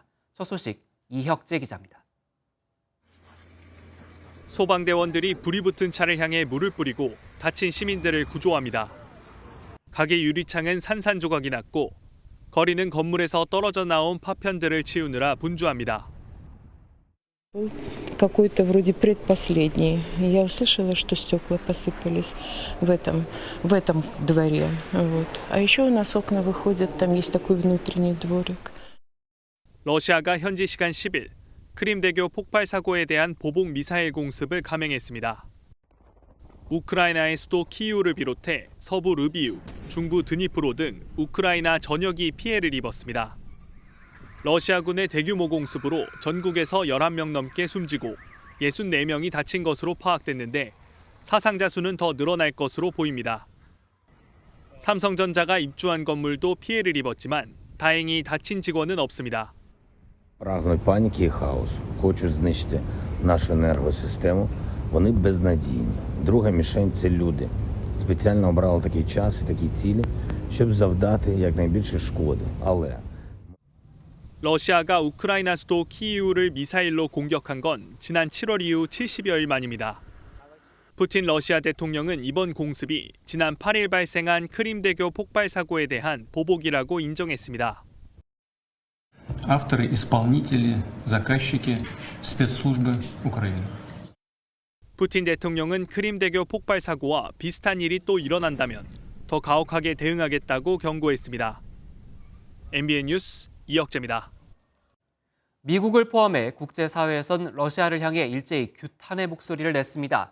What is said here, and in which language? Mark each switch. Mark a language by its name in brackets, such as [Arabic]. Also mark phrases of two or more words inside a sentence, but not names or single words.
[Korean] 첫 소식 이혁재 기자입니다. 소방대원들이 불이 붙은 차를 향해 물을 뿌리고 다친 시민들을 구조합니다. 가게 유리창은 산산조각이 났고 거리는 건물에서 떨어져 나온 파편들을 치우느라 분주합니다. [Russian] Какой-то вроде предпоследний. Я услышала, что стекла посыпались в этом дворе. Вот. А еще у нас окна выходят, там есть такой внутренний дворик. [Korean] 러시아가 현지 시간 10일 크림대교 폭발 사고에 대한 보복 미사일 공습을 감행했습니다. 우크라이나의 수도 키이우를 비롯해 서부 르비우, 중부 드니프로 등 우크라이나 전역이 피해를 입었습니다. 러시아군의 대규모 공습으로 전국에서 11명 넘게 숨지고 64명이 다친 것으로 파악됐는데 사상자 수는 더 늘어날 것으로 보입니다. 삼성전자가 입주한 건물도 피해를 입었지만 다행히 다친 직원은 없습니다. [Ukrainian] Прагнуть паніки і хаосу, хочуть знищити нашу енергосистему, вони безнадійні. Друга мішень – це люди. Спеціально обрали такий час і такі цілі, щоб завдати якнайбільше шкоди. Але [Korean] 러시아가 우크라이나 수도 키이우를 미사일로 공격한 건 지난 7월 이후 70여일 만입니다. 푸틴 러시아 대통령은 이번 공습이 지난 8일 발생한 크림대교 폭발 사고에 대한 보복이라고 인정했습니다. [Russian] Авторы, исполнители, заказчики, спецслужбы Украины. [Korean] 푸틴 대통령은 크림대교 폭발 사고와 비슷한 일이 또 일어난다면 더 가혹하게 대응하겠다고 경고했습니다. MBN 뉴스 이혁재입니다. 미국을 포함해 국제사회에선 러시아를 향해 일제히 규탄의 목소리를 냈습니다.